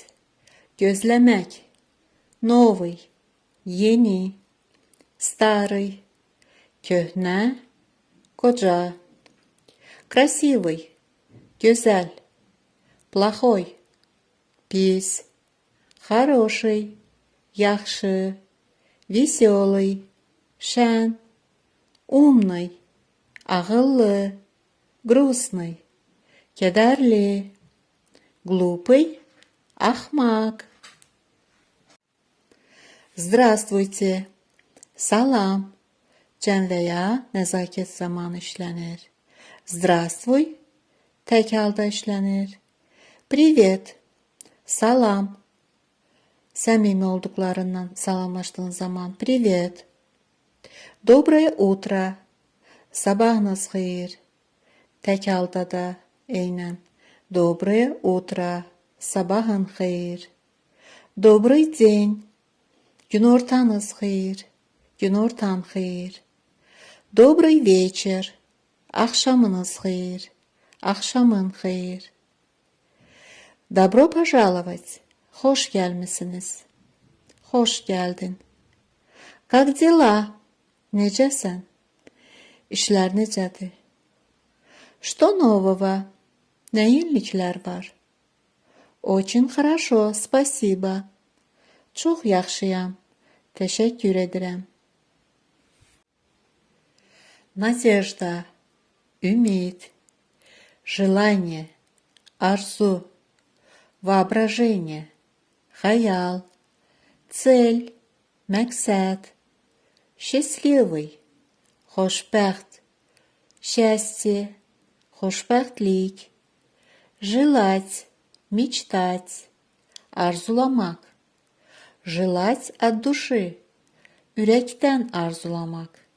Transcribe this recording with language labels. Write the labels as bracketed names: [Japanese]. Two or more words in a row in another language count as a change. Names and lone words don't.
[Azerbaijani] Gözləmək. Новый. Yeni. Старый. Köhnə. Koca. Красивый. Güzel. Плохой. Pis. [Russian] Хороший. [Azerbaijani] Yaxşı. [Russian] Веселый. Şən. Умный. [Azerbaijani] Ağıllı. Грустный. Kədərli. [Russian] Глупый. [Azerbaijani] Ахмак. Здравствуйте. Salam. Cəm və ya nəzakət zamanı işlənir. Здравствуй. Tək halda işlənir. Привет. Salam. Səmimi olduqlarından salamlaşdığın zaman привет. [Russian] Доброе утро. [Azerbaijani] Sabahınız xeyir. Tək halda da eynən. [Russian] Доброе утро. [Azerbaijani] Sabahın xeyir. [Russian] Добрый день. [Azerbaijani] Günortanız xeyir. Günortan xeyir. [Russian] Добрый вечер. [Azerbaijani] Axşamınız xeyir. Axşamın xeyir. [Russian] Добро пожаловать. [Azerbaijani] Xoş gəlmisiniz. Xoş gəldin. [Russian] Как дела? [Azerbaijani] Necəsən? İşlər necədir? [Russian] Что нового? [Azerbaijani] Nə yeniliklər var? [Russian] Очень хорошо, спасибо. [Azerbaijani] Çox yaxşıyam. Təşəkkür edirəm. [Russian] Надежда. [Azerbaijani] Ümid. Желание. Arzu. Воображение. Xəyal. [Russian] Цель. Məqsəd. Счастливый. Xoşbəxt. Счастье. Xoşbəxtlik. Желать. Мечтать. Arzulamak. Желать от души. [Azerbaijani] Ürəkdən arzulamak.